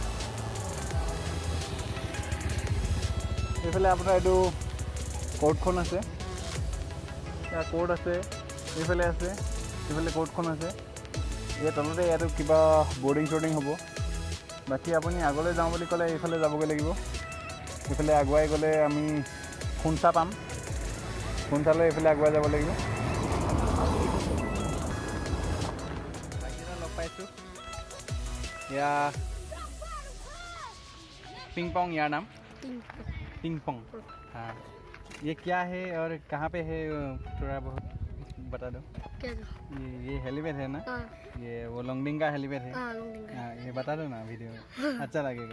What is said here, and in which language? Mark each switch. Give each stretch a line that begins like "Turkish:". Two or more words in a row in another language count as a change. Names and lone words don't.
Assamese: এইফালে আপোনাৰ এইটো কোৰ্টখন আছে এয়া কোৰ্ট আছে এইফালে আছে এইফালে কোৰ্টখন আছে ইয়াৰ তলতে ইয়াতো কিবা বৰ্ডিং চৰ্ডিং হ'ব বাকী আপুনি আগলৈ যাওঁ বুলি ক'লে এইফালে যাবগৈ লাগিব এইফালে আগুৱাই গ'লে আমি খুঞ্চা পাম খুঞ্চালৈ এইফালে আগুৱাই যাব লাগিব লগ পাইছোঁ या
Hindi: पिंग पोंग यार नाम पिंग पोंग हाँ ये क्या है और कहाँ पे है थोड़ा बहुत बता दो क्या ये हेलीपैड है ना ये वो लॉन्गडिंग का हेलीपैड है हाँ ये बता दो ना वीडियो में अच्छा लगेगा